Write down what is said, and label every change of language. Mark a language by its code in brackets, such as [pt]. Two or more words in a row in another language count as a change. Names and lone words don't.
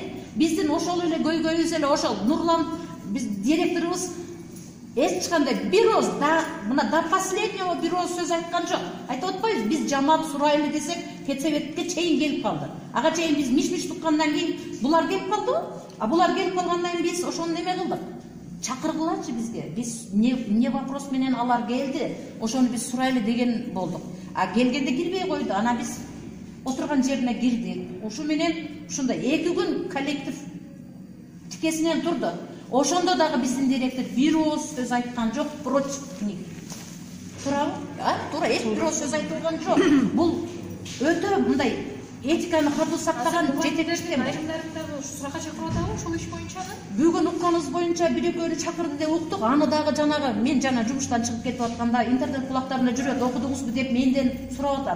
[ky] Биздин ошол эле көйгөйүбүз эле ошол. Нурлан биз директорубуз эч кандай бирөөз да мына [ru] до последнего [ky] бирөөз сөз айткан жок. Айтып атпайбыз, биз жамаат сурайлы десек, педсоветке чейин келип калды. Ага чейин биз миш-миш туккандан кийин булар келип калдыбы? А булар келип калгандан кийин биз ошону неме кылдык? Чакыргылачы бизге. Биз [ru] не вопрос [ky] менен алар келди. Ошону биз сурайлы деген болдук. А келгенде кирбей койду. Анан биз отурган жерине кирдик. Ушу менен ушундай 2 күн коллектив тикесинен турду. Ошондо дагы биздин директор бир ооз сөз айткан жок, [ru] против книги. [ky] Туурабы? Туура, эч бир ооз сөз айтылган жок. Бул өтө мындай этиканы катуу сактаган жетекчилер. Айрымдарында суракка чакырып атабы ошол иш боюнча? Бүгүн укканыбыз боюнча бир-экөөнү чакырды деп уктук. Аны дагы жанагы мен жана жумуштан чыгып кетип атканда интернет кулактарына жүрөт, окудуңузбу деп менден сурап атат.